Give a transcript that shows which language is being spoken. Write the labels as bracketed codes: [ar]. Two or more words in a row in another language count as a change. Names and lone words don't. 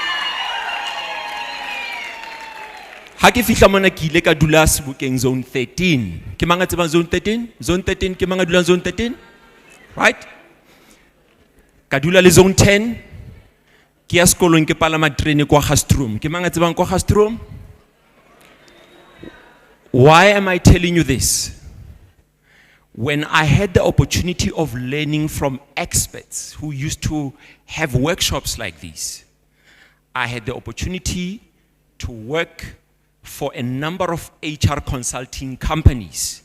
[st] Ha ke fihla mona ke ile ka dula Sebokeng zone 13. Ke manga tseba zone 13? Zone 13 ke manga dula zone 13? Right? Ka dula le zone 10. Ke ya sekolong ke palama train kwa Gastrom. Ke manga tseba kwa Gastrom? [en] Why am I telling you this? When I had the opportunity of learning from experts who used to have workshops like this, I had the opportunity to work for a number of HR consulting companies.